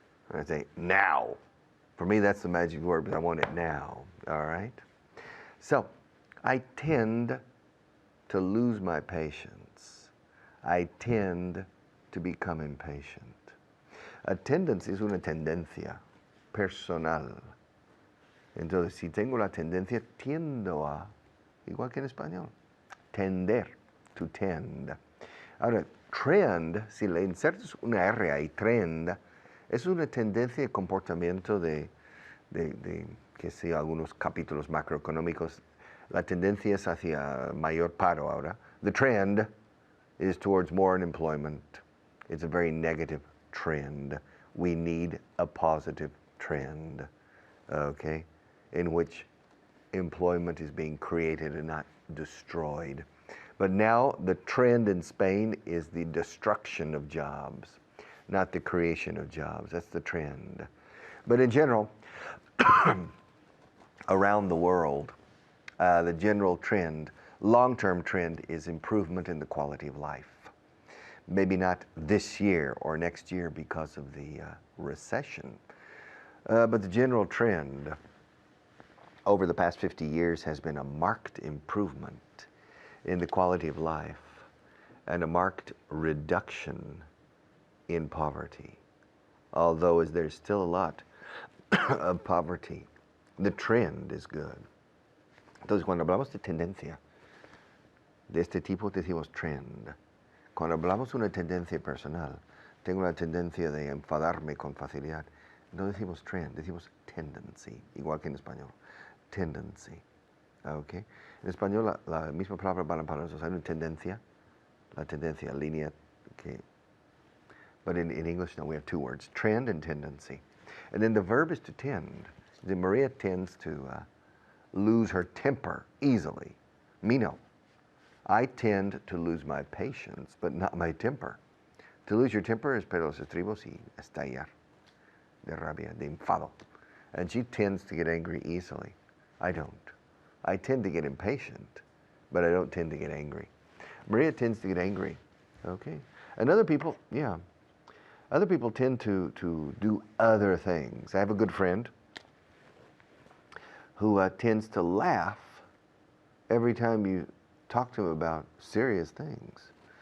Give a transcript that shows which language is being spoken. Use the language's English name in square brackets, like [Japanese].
[English] And I say, now. For me, that's the magic word, but I want it now, all right? So, I tend to lose my patience. I tend to become impatient. A tendency [Spanish] es una tendencia personal. Entonces, si tengo la tendencia, tiendo a, igual que en español, tender, to tend. Ahora, trend, si le insertas una R ahí, trend, es una tendencia de comportamiento que sé, algunos capítulos macroeconómicos, la tendencia es hacia mayor paro ahora. [English] The trend is towards more unemployment. It's a very negative trend. We need a positive trend, okay, in which employment is being created and not destroyed. But now the trend in Spain is the destruction of jobs, not the creation of jobs. That's the trend. But in general, around the world, the general trend, long-term trend, is improvement in the quality of life. Maybe not this year or next year because of the recession, but the general trend over the past 50 years has been a marked improvement in the quality of life and a marked reduction in poverty. Although there's still a lot of poverty, the trend is good. [Spanish] Entonces, cuando hablamos de tendencia de este tipo, decimos trend. Cuando hablamos de una tendencia personal, tengo la tendencia de enfadarme con facilidad, no decimos trend, decimos tendency, igual que en español. [English] Tendency. Okay? [Spanish] En español, la misma palabra para nosotros, hay una tendencia, la tendencia, línea, que, [English] but in English, no, we have two words, trend and tendency. And then the verb is to tend. The Maria tends to lose her temper easily. Me, no. I tend to lose my patience, but not my temper. To lose your temper [Spanish] es perder los estribos y estallar de rabia, de enfado. [English] And she tends to get angry easily. I don't. I tend to get impatient, but I don't tend to get angry. Maria tends to get angry, okay? And other people, yeah. Other people tend to do other things. I have a good friend who tends to laugh every time you talk to him about serious things.